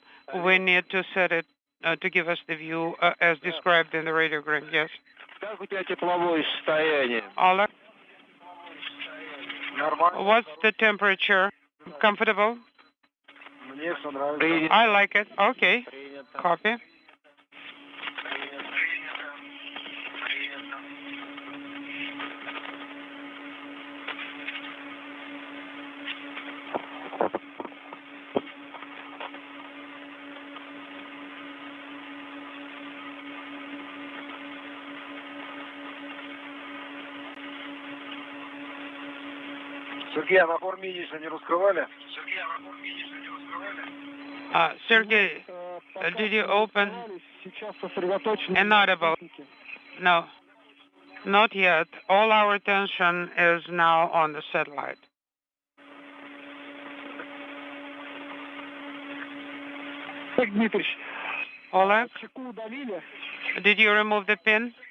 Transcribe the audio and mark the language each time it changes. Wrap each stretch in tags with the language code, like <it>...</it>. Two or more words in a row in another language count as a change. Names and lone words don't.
<en>We need to set it to give us the view as described in the radiogram. Yes. Oleg? What's the temperature? Comfortable? I like it. Okay. Copy.</en> <ru>Сергей, а на форме яичня не раскрывали?</ru> <en>Sergey, did you open inaudible? No, not yet. All our attention is now on the satellite. Oleg, did you remove the pin?</en>